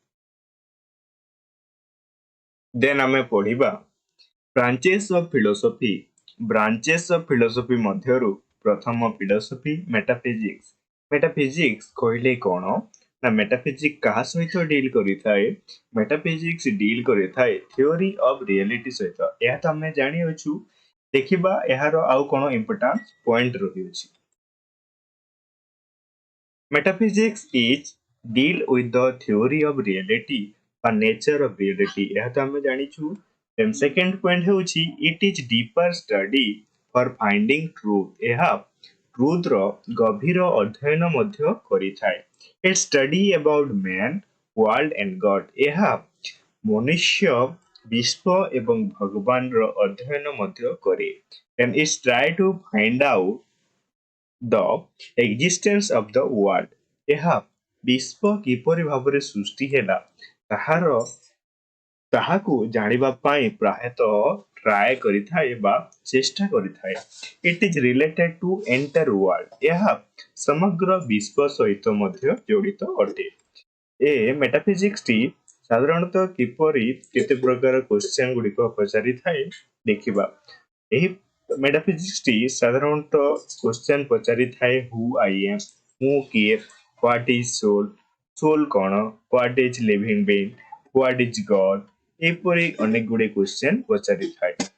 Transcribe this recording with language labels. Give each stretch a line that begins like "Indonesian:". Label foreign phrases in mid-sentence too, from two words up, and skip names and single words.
Odia: ଦେନ୍ ଆମେ ପଢିବା
English: branches of philosophy branches of philosophy
Odia: ମଧ୍ୟରୁ ପ୍ରଥମ
English: philosophy metaphysics
Odia: କହିଲେ କ'ଣ ନା ମେଟାଫିଜିକ୍ସ କାହା ସହିତ ଡିଲ୍ କରିଥାଏ
English: metaphysics deal
Odia: କରିଥାଏ
English: theory of reality
Odia: ସହିତ ଏହା ତ ଆମେ ଜାଣିଅଛୁ ଦେଖିବା ଏହାର ଆଉ କ'ଣ
English: importance point
Odia: ରହିଅଛି
English: metaphysics is deal with the theory of reality or nature of reality
Odia: ଏହା ତ ଆମେ ଜାଣିଛୁ
English: then second point ହେଉଛି it is deeper study for finding truth
Odia: ଏହା truth ର ଗଭୀର ଅଧ୍ୟୟନ ମଧ୍ୟ କରିଥାଏ
English: it study about man world and god
Odia: ଏହା ମନୁଷ୍ୟ ବିଶ୍ୱ ଏବଂ ଭଗବାନର ଅଧ୍ୟୟନ ମଧ୍ୟ କରେ
English: and it try to find out the existence of the world
Odia: ଏହା ବିଶ୍ୱ କିପରି ଭାବରେ ସୃଷ୍ଟି ହେଲା ତାହାକୁ ଜାଣିବା ପାଇଁ ପ୍ରାୟତଃ ଟ୍ରାଏ କରିଥାଏ ବା ଚେଷ୍ଟା କରିଥାଏ
English: it is related to entire
Odia: ୱାର୍ଲଡ ଏହା ସମଗ୍ର ବିଶ୍ୱ ସହିତ ମଧ୍ୟ ଜଡ଼ିତ ଅଟେ ଏ ମେଟାଫିଜିକ୍ସଟି ସାଧାରଣତଃ କିପରି କେତେ ପ୍ରକାର କ୍ୱେଶ୍ଚନ ଗୁଡ଼ିକ ପଚାରିଥାଏ ଦେଖିବା ଏହି ମେଟାଫିଜିକ୍ସଟି ସାଧାରଣତଃ କ୍ୱେଶ୍ଚନ ପଚାରିଥାଏ
English: who I am
Odia: ମୁଁ କିଏ
English: what is soul
Odia: କ'ଣ
English: what is living being what is god
Odia: ଏପରି ଅନେକ ଗୁଡ଼ିଏ କ୍ୱେଶ୍ଚନ ପଚାରିଥାଏ